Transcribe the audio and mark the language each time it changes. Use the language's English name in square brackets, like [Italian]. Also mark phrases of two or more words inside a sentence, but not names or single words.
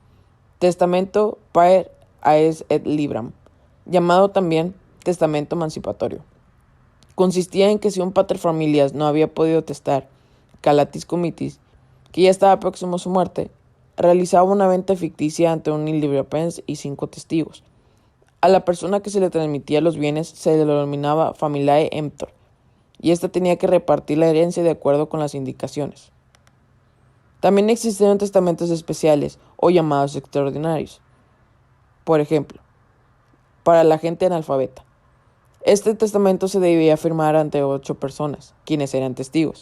[Spanish] Tercero, testamento [Latin] paer Aes et Libram, [Spanish] llamado también testamento emancipatorio. Consistía en que si un paterfamilias no había podido testar [Latin] calatis comitis, [Spanish] que ya estaba próximo a su muerte, realizaba una venta ficticia ante un librepens y 5 testigos. A la persona que se le transmitía los bienes se le denominaba [Latin] familiae emptor, [Spanish] y ésta tenía que repartir la herencia de acuerdo con las indicaciones. También existieron testamentos especiales o llamados extraordinarios. Por ejemplo, para la gente analfabeta. Este testamento se debía firmar ante 8 personas, quienes eran testigos.